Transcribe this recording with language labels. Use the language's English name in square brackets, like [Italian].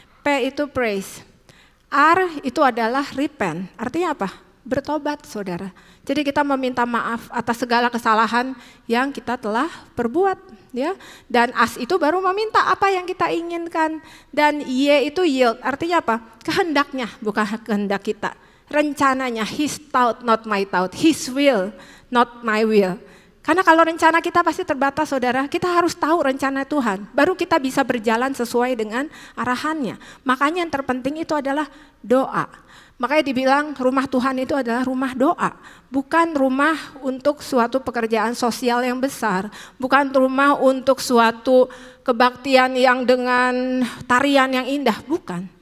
[Indonesian] P itu praise. R itu adalah repent. Artinya apa? Bertobat saudara. Jadi kita meminta maaf atas segala kesalahan yang kita telah perbuat ya. Dan as itu baru meminta apa yang kita inginkan. Dan Y itu yield. Artinya apa? Kehendaknya, bukan kehendak kita. Rencananya, [English] his thought not my thought, his will not my will. [Indonesian] Karena kalau rencana kita pasti terbatas saudara, kita harus tahu rencana Tuhan, baru kita bisa berjalan sesuai dengan arahannya. Makanya yang terpenting itu adalah doa. Makanya dibilang rumah Tuhan itu adalah rumah doa, bukan rumah untuk suatu pekerjaan sosial yang besar, bukan rumah untuk suatu kebaktian yang dengan tarian yang indah, bukan.